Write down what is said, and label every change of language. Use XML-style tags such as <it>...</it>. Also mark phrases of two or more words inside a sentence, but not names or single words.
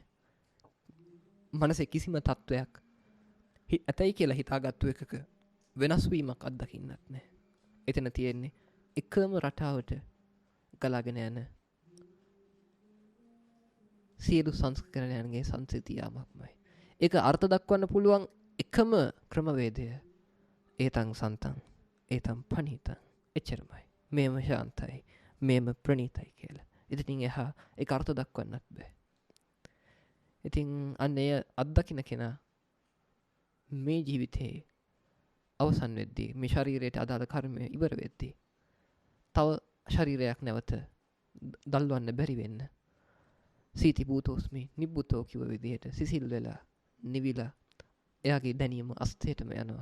<si>මනසේ කිසිම තත්වයක් ඇතයි කියලා හිතාගත්තු එකක වෙනස් වීමක් අත්දකින්නත් නැහැ. එතන තියෙන්නේ එකම රටාවට ගලාගෙන යන සියලු සංස්කරණයන්ගේ සංසිතියාමක්මයි. ඒක අර්ථ දක්වන්න පුළුවන් එකම ක්‍රමවේදය</si> <pi>ඒතං සන්තං ඒතං පනීතං</pi> <si>එච්චරමයි. මේම ශාන්තයි, මේම ප්‍රණීතයි කියලා. ඉතින් එහා ඒක අර්ථ දක්වන්නත් බෑ. ඉතින් අන්න එය අත්දකින්න කෙනා මේ ජීවිතේ අවසන් වෙද්දී මේ ශරීරයට අදාළ කර්මය ඉවර වෙද්දී තව ශරීරයක් නැවත දල්වන්න බැරි වෙන්න</si> <pi>සීති භූතෝස්මි නිබ්බුතෝ</pi> <si>කිව්ව විදිහට සිසිල් වෙලා නිවිලා එයාගේ දැනීම අස්තේටම යනවා.</si>